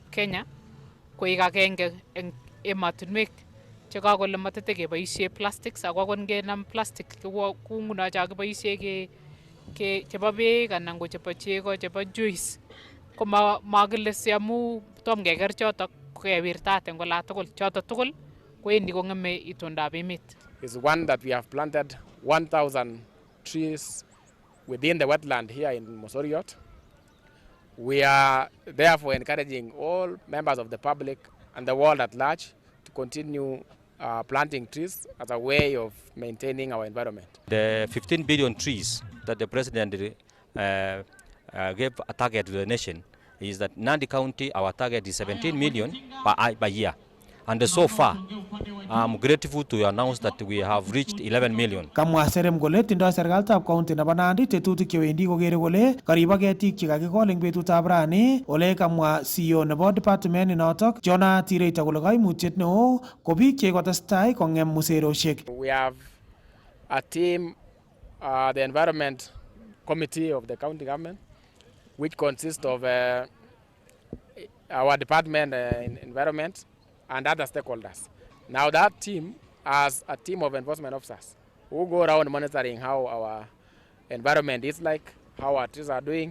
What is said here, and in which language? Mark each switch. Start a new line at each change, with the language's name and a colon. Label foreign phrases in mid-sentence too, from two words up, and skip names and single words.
Kalenjin: Kenya koek agenge eng emotinwek chekakole matete keboisie plastics ako akot ngenam plastic kou nguno cho kiboisie chebo beek anan ko chebo chego chebo juice ko makile si amu tom keker chotok kewirtat eng ola tugul chotok tugul kowendi kong'eme itondab emet.
English: Is one that we have planted 1,000 trees within the wetland here in Mosoriot. We are therefore encouraging all members of the public and the world at large to continue planting trees as a way of maintaining our environment. The 15 billion trees that the president gave a target to the nation is that Nandi County, our target is 17 million per year. And so far, I'm grateful to announce that we have reached 11 million.
Kalenjin: Kamwa Serem kole tindoi serikalitab county nebo Nandi tetutik chewendi kokere kole karibok ketik chekakikol eng betutab rani. Ole kamwa CEO nebo department inotok Jonah Tireita kole kaimutiet neo ko biik chekotestai kong'em museroshek.
English: We have a team, the environment committee of the county government, which consists of our department environment and other stakeholders. Now that team has a team of enforcement officers who go around monitoring how our environment is like, how our trees are doing.